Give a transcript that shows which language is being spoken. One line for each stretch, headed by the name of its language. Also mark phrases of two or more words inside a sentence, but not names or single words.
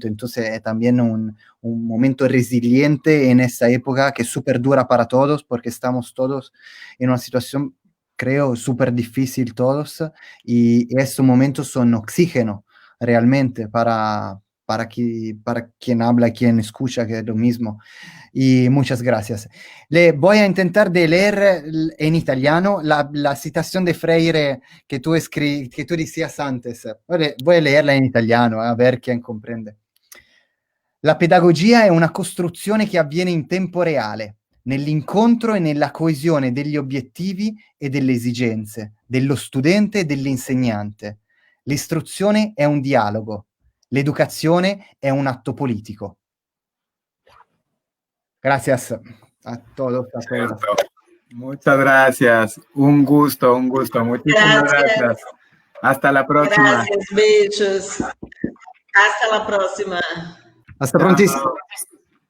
Spanish: Entonces es también un momento resiliente en esa época que es súper dura para todos, porque estamos todos en una situación, creo, súper difícil todos, y estos momentos son oxígeno realmente para quien habla, quien escucha, que es lo mismo. Y muchas gracias. Le voy a intentar de leer en italiano la citación de Freire que tú decías antes. Voy a leerla
Italian: in italiano,
Spanish: a ver quién comprende.
Italian: La pedagogia è una costruzione che avviene in tempo reale, nell'incontro e nella coesione degli obiettivi e delle esigenze, dello studente e dell'insegnante. L'istruzione è un dialogo, l'educazione è un atto politico.
Spanish: Gracias a todos. Muchas gracias. Un gusto. Muchísimas gracias. Hasta la próxima. Gracias, beijos. Hasta la próxima. Hasta prontissimo.